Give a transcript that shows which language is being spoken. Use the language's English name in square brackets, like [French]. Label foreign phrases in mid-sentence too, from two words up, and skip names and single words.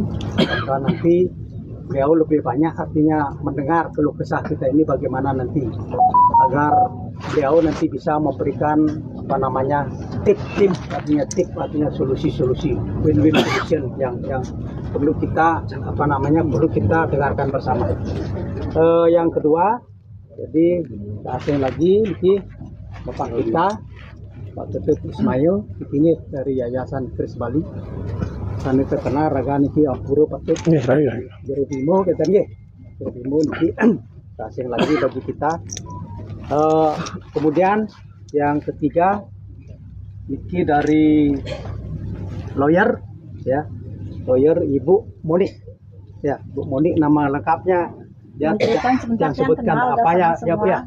[Indonesian] Dan nanti beliau lebih banyak artinya mendengar keluh kesah kita ini bagaimana nanti agar beliau nanti bisa memberikan tip artinya solusi-solusi [English] win-win solution [Indonesian] yang perlu kita perlu kita dengarkan bersama. Yang kedua, jadi asing lagi ini bapak kita Pak Ketut Ismail ini dari Yayasan Kris Bali. [Balinese] Kami terkenal raga niki ampuru Pak Ketut. [Indonesian] Jero Bimo kita nggih. Jero Bimo niki asing lagi bagi kita. Kemudian yang ketiga niki dari lawyer ya. Lawyer Ibu Monik. Ya, Bu Monik nama lengkapnya ya yang sebutkan apa ya Bu ya.